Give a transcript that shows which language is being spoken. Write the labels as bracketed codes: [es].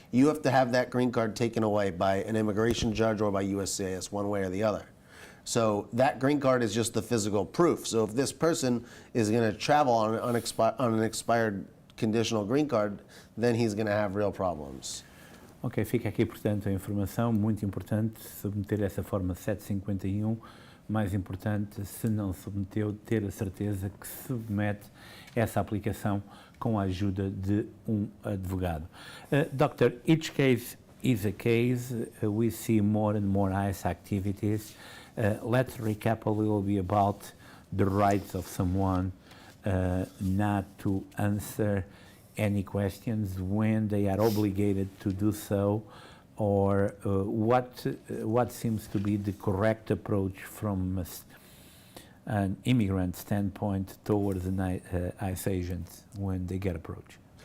[en] You have to have that green card taken away by an immigration judge or by USCIS, one way or the other. So that green card is just the physical proof. So if this person is going to travel on an expired conditional green card, then he's going to have real problems. [pt] Ok, fica aqui, portanto, a informação muito importante, submeter essa forma 751, mais importante, se não submeteu, ter a certeza que submete essa aplicação com a ajuda de advogado. [en] Doctor, each case is a case. We see more and more ICE activities. Let's recap a little bit about the rights of someone not to answer any questions when they are obligated to do so, or what seems to be the correct approach from an immigrant standpoint towards an ICE agents when they get approached?